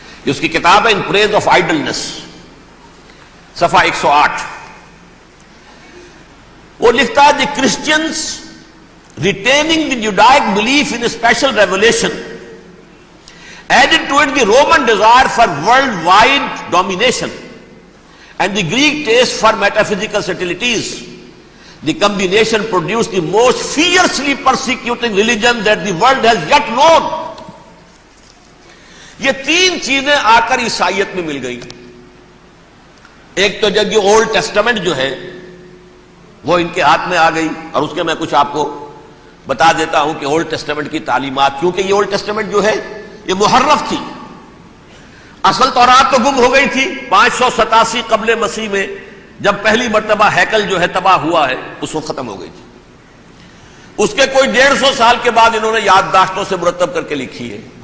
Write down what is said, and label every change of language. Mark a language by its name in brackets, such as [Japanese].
[Urdu] اس کی کتاب ہے ان پریز آف آئیڈلنس، صفحہ 108۔ وہ لکھتا ہے [English] The Christians retaining the Judaic belief in special revelation added to it the Roman desire for worldwide domination and the Greek taste for metaphysical subtleties. The combination produced the most fiercely persecuting religion that the world has yet known. [Urdu] یہ تین چیزیں آ کر عیسائیت میں مل گئی۔ ایک تو جب یہ اولڈ ٹیسٹامنٹ جو ہے وہ ان کے ہاتھ میں آ گئی، اور اس کے میں کچھ آپ کو بتا دیتا ہوں کہ اولڈ ٹیسٹامنٹ کی تعلیمات، کیونکہ یہ اولڈ ٹیسٹامنٹ جو ہے یہ محرف تھی، اصل تورات تو گم ہو گئی تھی 587 قبل مسیح میں، جب پہلی مرتبہ ہیکل جو ہے تباہ ہوا ہے اس وقت ختم ہو گئی تھی۔ اس کے کوئی 150 سال کے بعد انہوں نے یادداشتوں سے مرتب کر کے لکھی ہے،